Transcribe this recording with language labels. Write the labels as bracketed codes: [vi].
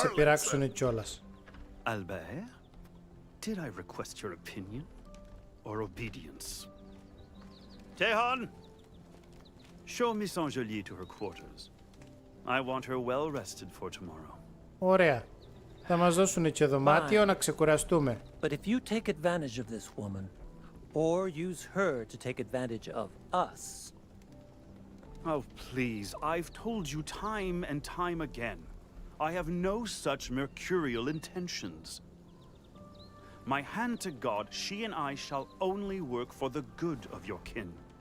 [en] harlot, [el] επειράξουν κιόλας. [en] Albert, did I request your opinion or obedience? Tehan, show Miss Angelier to her quarters. I want her well rested for tomorrow. [el] Ωραία. Θα μας δώσουν και δωμάτιο να ξεκουραστούμε. [en] But if you take advantage of this woman, or use her to take advantage of us... Oh, please, I've told you time and time again. I have no such mercurial intentions. My hand to God, she and I shall only work for the good of your kin.